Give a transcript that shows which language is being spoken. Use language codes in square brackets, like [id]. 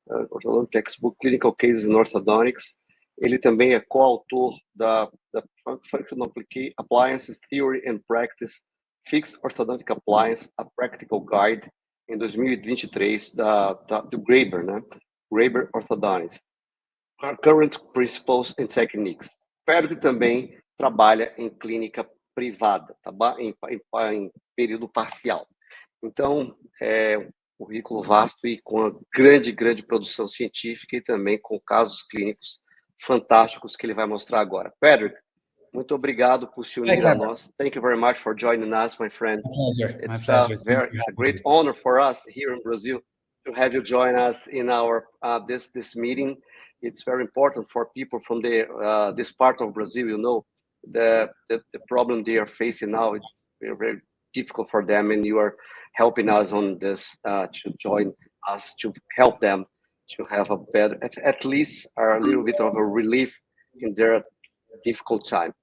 [pt] Orthodontic Textbook Clinical Cases in Orthodontics. Ele também é coautor da Functional Appliances Theory and Practice, Fixed Orthodontic Appliance, a Practical Guide, em 2023, do Graeber, né? [en] Graeber Orthodontics. Current Principles and Techniques. [pt] Espero que também trabalha em clínica privada, tá? em período parcial. Então, um currículo vasto e com uma grande produção científica e também com casos clínicos fantásticos que ele vai mostrar agora. Padhraig, muito obrigado por se unir a nós. [en] Thank you very much for joining us, my friend. My pleasure. It's a great honor for us here in Brazil to have you join us in our this meeting. It's very important for people from this part of Brazil. You know, the problem they are facing now, it's very difficult for them, and you are helping us on this to join us to help them to have a better, at least a little bit of a relief in their difficult time.